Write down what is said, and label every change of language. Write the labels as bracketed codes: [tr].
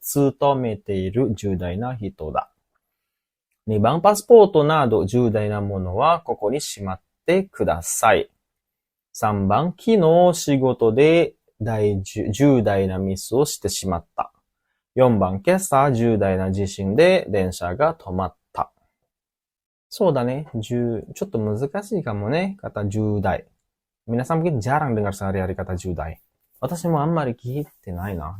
[ja] 勤めている重大な人だ。2番、パスポートなど重大なものはここにしまってください。 3番、昨日仕事で重大なミスをしてしまった。 4番、今朝重大な地震で電車が止まった。そうだね。ちょっと難しいかもね。 [id] kata 重大。皆さん mungkin jarang dengar sehari-hari kata 重大。 [ja] 私もあんまり聞いてないな。